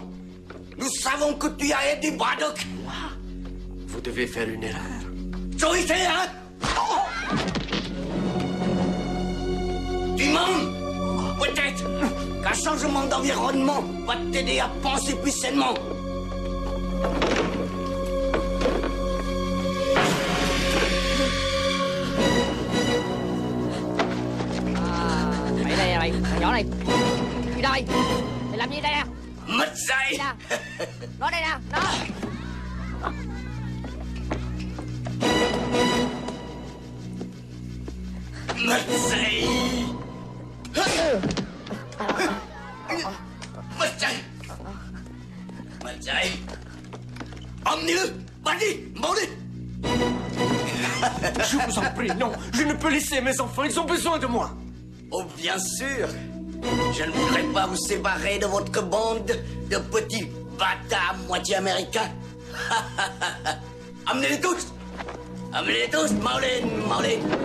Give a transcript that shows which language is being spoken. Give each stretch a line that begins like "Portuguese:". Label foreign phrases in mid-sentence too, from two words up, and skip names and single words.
French: Nous savons que tu as aidé Braddock! Moi? Vous devez faire une erreur. Autorité, hein? Oh! Tu mens? Peut-être qu'un changement d'environnement va t'aider à penser plus sainement.
Vietnamese: Mày, thằng nhỏ này. Đi đâu? Mày làm gì đây nè? Mất dạy. Nó đây nè, nó. Mất dạy. Mất dạy. Mất dạy.
French: Emmenez-le. Vas-y, demandez. Je vous en prie, non. Je ne peux laisser mes enfants. Ils ont besoin de moi. Oh, bien sûr. Je ne voudrais pas vous séparer de votre bande de petits bâtards moitié américains. Amenez-les tous. Amenez-les tous. Maulin, Maulin.